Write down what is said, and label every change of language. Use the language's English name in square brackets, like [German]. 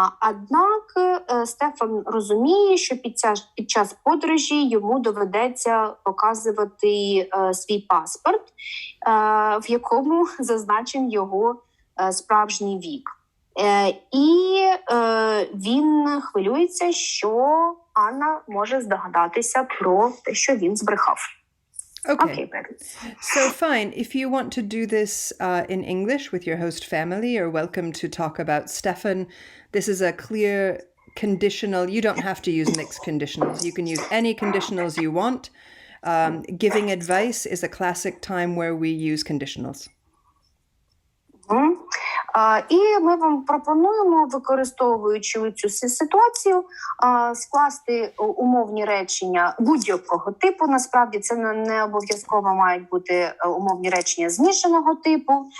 [Ukrainian] Однак Стефан розуміє, що під час подорожі йому доведеться показувати свій паспорт, в якому зазначен його справжній вік. І він хвилюється, що Анна може здогадатися про те, що він збрехав. [English] Okay. So fine. If you want to do this in English with your host family, you're welcome to talk about Stefan. This is a clear conditional. You don't have to use mixed conditionals. You can use any conditionals you want. Giving advice is a classic time where we use conditionals. [Ukrainian] І ми вам пропонуємо, використовуючи цю ситуацію, скласти умовні речення будь-якого типу. Насправді це не обов'язково мають бути умовні речення змішаного типу.